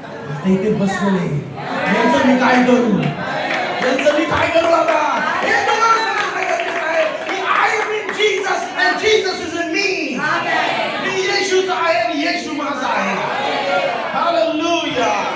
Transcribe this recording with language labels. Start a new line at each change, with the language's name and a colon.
Marathi: आता इथे बसलेले यांचं मी काय करू, यांचं मी काय करू आता? हे तुम्हाला समजणं गरजेचं आहे की
English: I am in Jesus and Jesus is in me.
Marathi: मी येशूचा आहे आणि येशू माझा आहे. हालेलुया.